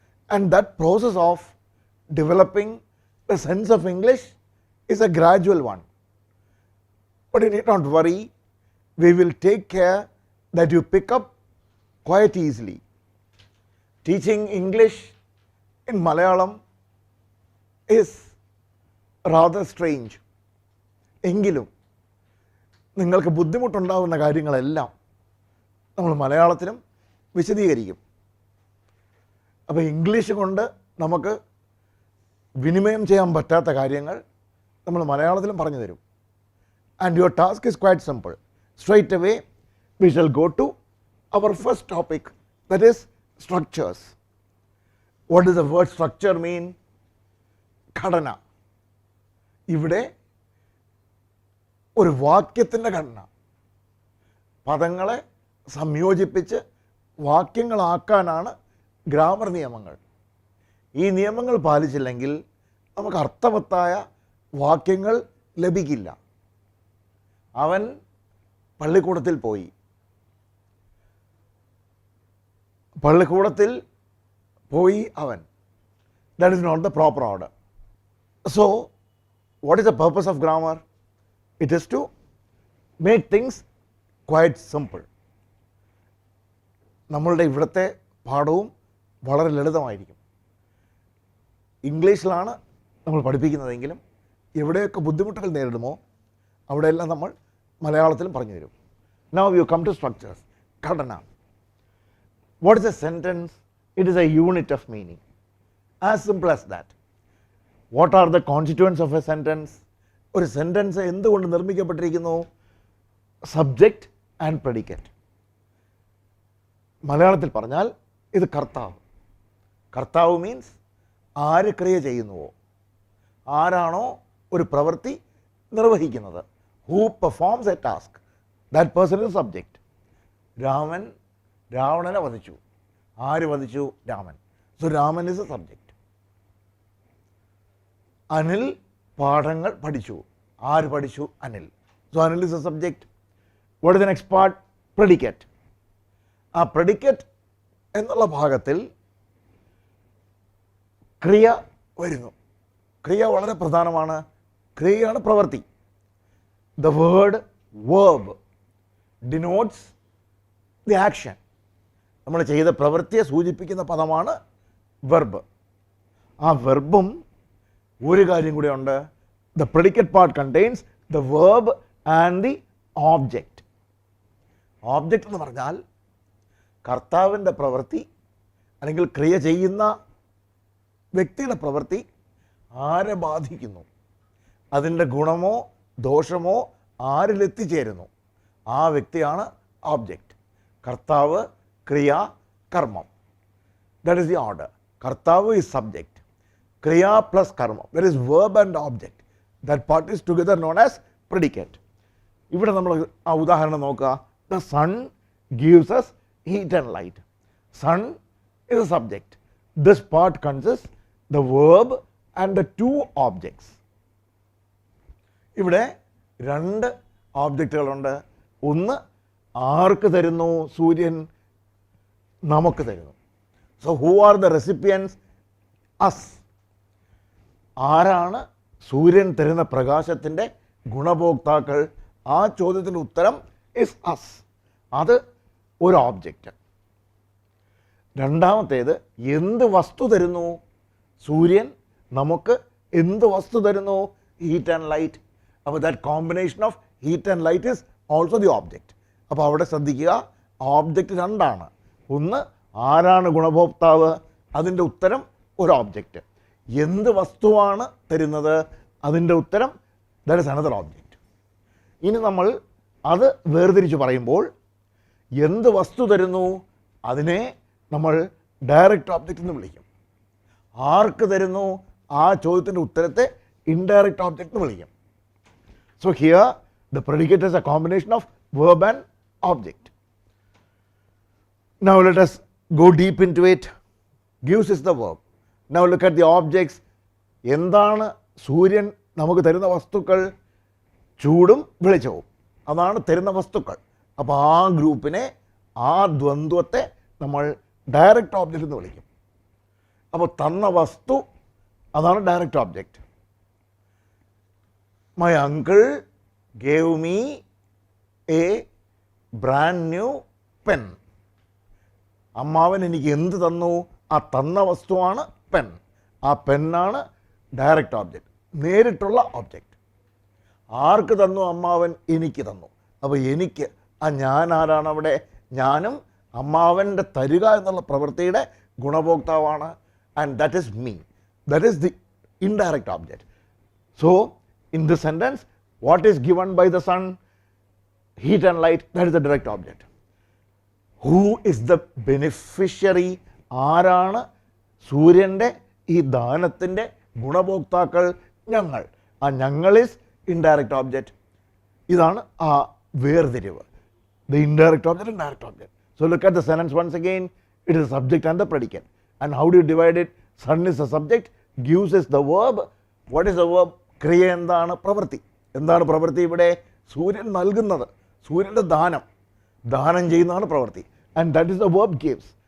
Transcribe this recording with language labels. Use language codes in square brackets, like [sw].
[en] And that process of developing the sense of English is a gradual one. But you need not worry, we will take care that you pick up quite easily. Teaching English in Malayalam is rather strange. [ml] എങ്കിലും നിങ്ങൾക്ക് ബുദ്ധിമുട്ടുണ്ടാകുന്ന കാര്യങ്ങളെല്ലാം നമ്മൾ മലയാളത്തിലും വിശദീകരിക്കും. അപ്പോൾ English കൊണ്ട് നമുക്ക് വിനിമയം ചെയ്യാൻ പറ്റാത്ത കാര്യങ്ങൾ നമ്മൾ മലയാളത്തിലും പറഞ്ഞു തരും. [en] And your task is quite simple. Straight away we shall go to our first topic, that is structures. What does the word structure mean? [ml] ഘടന. ഇവിടെ ഒരു വാക്യത്തിൻ്റെ ഘടന, പദങ്ങളെ സംയോജിപ്പിച്ച് വാക്യങ്ങളാക്കാനാണ് ഗ്രാമർ നിയമങ്ങൾ. ഈ നിയമങ്ങൾ പാലിച്ചില്ലെങ്കിൽ നമുക്ക് അർത്ഥവത്തായ വാക്യങ്ങൾ ലഭിക്കില്ല. അവൻ പള്ളിക്കൂടത്തിൽ പോയി, പള്ളിക്കൂടത്തിൽ പോയി അവൻ. [en] That is not the proper order. So, what is the purpose of grammar? It is to make things quite simple. [ml] നമ്മളുടെ ഇവിടുത്തെ പാഠവും വളരെ ലളിതമായിരിക്കും. ഇംഗ്ലീഷിലാണ് നമ്മൾ പഠിപ്പിക്കുന്നതെങ്കിലും എവിടെയൊക്കെ ബുദ്ധിമുട്ടുകൾ നേരിടുമോ അവിടെയെല്ലാം നമ്മൾ മലയാളത്തിലും പറഞ്ഞു തരും. [en] Now you come to structures. ഘടന. What is a sentence? It is a unit of meaning. As simple as that. What are the constituents of a sentence? [ml] ഒരു സെൻറ്റൻസ് എന്തുകൊണ്ട് നിർമ്മിക്കപ്പെട്ടിരിക്കുന്നു? Subject and predicate. മലയാളത്തിൽ പറഞ്ഞാൽ ഇത് കർത്താവ്. കർത്താവ് മീൻസ് ആര് ക്രിയ ചെയ്യുന്നുവോ, ആരാണോ ഒരു പ്രവൃത്തി നിർവഹിക്കുന്നത്, [en] who performs a task, that person is subject. [ml] Raman രാവണനെ വധിച്ചു. ആര് വധിച്ചു? Raman. [en] So Raman is a subject. [ml] Anil പാഠങ്ങൾ പഠിച്ചു. ആര് പഠിച്ചു? Anil. So Anil [en] is a subject. What is the next part? Predicate. [ml] ആ predicate എന്നുള്ള ഭാഗത്തിൽ ക്രിയ വരുന്നു. ക്രിയ വളരെ പ്രധാനമാണ്. ക്രിയയാണ് പ്രവൃത്തി. [en] The word verb denotes the action. [ml] നമ്മൾ ചെയ്ത പ്രവൃത്തിയെ സൂചിപ്പിക്കുന്ന പദമാണ് വെർബ്. ആ വെർബും ഒരു കാര്യം കൂടെ ഉണ്ട്. [en] The predicate part contains the verb and the object. [ml] Object എന്ന് പറഞ്ഞാൽ കർത്താവിൻ്റെ പ്രവൃത്തി അല്ലെങ്കിൽ ക്രിയ ചെയ്യുന്ന വ്യക്തിയുടെ പ്രവൃത്തി ആരെ ബാധിക്കുന്നു, അതിൻ്റെ ഗുണമോ ദോഷമോ ആരിലെത്തിച്ചേരുന്നു, ആ വ്യക്തിയാണ് ഓബ്ജക്റ്റ്. കർത്താവ്, ക്രിയ, കർമ്മം. [en] That is the order. കർത്താവ് is subject, ക്രിയ plus കർമ്മം, that is verb and object. That part is together known as predicate. [ml] ഇവിടെ നമ്മൾ ആ ഉദാഹരണം നോക്കുക. [en] The sun gives us heat and light. Sun is a subject. This part consists the verb and the two objects. [ml] ഇവിടെ രണ്ട് ഓബ്ജക്റ്റുകളുണ്ട്. ഒന്ന് ആർക്ക് തരുന്നു? സൂര്യൻ നമുക്ക് തരുന്നു. [en] So who are the recipients? Us. [ml] ആരാണ് സൂര്യൻ തരുന്ന പ്രകാശത്തിൻ്റെ ഗുണഭോക്താക്കൾ? ആ ചോദ്യത്തിൻ്റെ ഉത്തരം [en] is us. [ml] അത് ഒരു ഓബ്ജക്റ്റ്. രണ്ടാമത്തേത് എന്ത് വസ്തു തരുന്നു? സൂര്യൻ നമുക്ക് എന്ത് വസ്തു തരുന്നു? [en] Heat and light. അപ്പോൾ that combination of heat and light is also the object. [ml] അപ്പോൾ അവിടെ ശ്രദ്ധിക്കുക, ഓബ്ജക്റ്റ് രണ്ടാണ്. ഒന്ന് ആരാണ് ഗുണഭോക്താവ്? അതിൻ്റെ ഉത്തരം ഒരു ഓബ്ജക്റ്റ്. എന്ത് വസ്തുവാണ് തരുന്നത്? അതിൻ്റെ ഉത്തരം [en] That is another object. [ml] ഇനി നമ്മൾ അത് വേർതിരിച്ച് പറയുമ്പോൾ എന്ത് വസ്തു തരുന്നു അതിനെ നമ്മൾ ഡയറക്റ്റ് ഓബ്ജക്റ്റ് എന്ന് വിളിക്കും. ആർക്ക് തരുന്നു ആ ചോദ്യത്തിൻ്റെ ഉത്തരത്തെ ഇൻഡയറക്റ്റ് ഓബ്ജക്റ്റ് എന്ന് വിളിക്കും. [en] So here the predicate is a combination of verb and object. Now let us go deep into it. Gives is the verb. Now look at the objects. [ml] എന്താണ് സൂര്യൻ നമുക്ക് തരുന്ന വസ്തുക്കൾ? ചൂടും വെളിച്ചവും, അതാണ് തരുന്ന വസ്തുക്കൾ. അപ്പോൾ ആ ഗ്രൂപ്പിനെ, ആ ദ്വന്ദ്വത്തെ നമ്മൾ ഡയറക്റ്റ് ഓബ്ജക്റ്റ് എന്ന് വിളിക്കും. അപ്പോൾ തന്ന വസ്തു അതാണ് direct object. [en] My uncle gave me a brand new pen. [ml] അമ്മാവൻ എനിക്ക് എന്ത് തന്നു? ആ തന്ന വസ്തുവാണ് പെൻ. ആ പെന്നാണ് ഡയറക്റ്റ് ഓബ്ജക്റ്റ്, നേരിട്ടുള്ള ഓബ്ജക്റ്റ്. ആർക്ക് തന്നു? അമ്മാവൻ എനിക്ക് തന്നു. അപ്പോൾ എനിക്ക്, ആ ഞാൻ ആരാണ് അവിടെ? ഞാനും അമ്മാവൻ്റെ തരിക എന്നുള്ള പ്രവൃത്തിയുടെ ഗുണഭോക്താവാണ്. [en] And that is me. That is the indirect object. So in this sentence, what is given by the sun? Heat and light. That is the direct object. Who is the beneficiary? [ml] ആരാണ് സൂര്യൻ്റെ ഈ ദാനത്തിൻ്റെ ഗുണഭോക്താക്കൾ? ഞങ്ങൾ. ആ ഞങ്ങൾ [en] is indirect object. [ml] ഇതാണ് ആ വേർതിരിവ്. [en] The indirect object and direct object. So look at the sentence once again. It is the subject and the predicate. And how do you divide it? Sun is the subject, gives is the verb. What is the verb? [ml] ക്രിയ എന്താണ്? പ്രവൃത്തി. എന്താണ് പ്രവൃത്തി ഇവിടെ? സൂര്യൻ നൽകുന്നത്, സൂര്യൻ്റെ ദാനം, ദാനം ചെയ്യുന്നതാണ് പ്രവൃത്തി. [en] And that is the verb gives.